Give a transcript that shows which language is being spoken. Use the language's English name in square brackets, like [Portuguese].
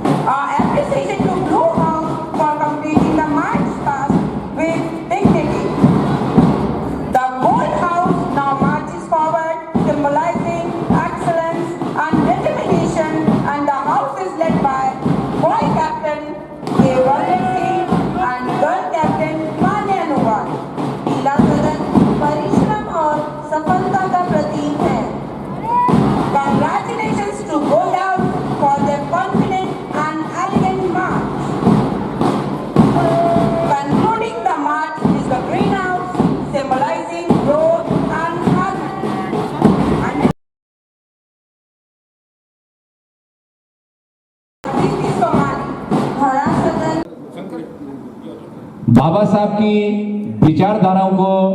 [English] Appreciation to Blue House for completing the march past with dignity. The Gold House now marches forward, symbolizing excellence and determination, and the house is led by boy captain A. Varun Singh and girl captain Manya Anuwal. [Hindi] पीला सदन परिश्रम और सफलता का प्रतीक है. [English] Congratulations to Gold House for their confident and elegant march. Concluding the march is the Green House, symbolizing growth and harmony. And Preeti Somani, [Hindi] हरा सदन बाबा साहब की विचारधाराओं को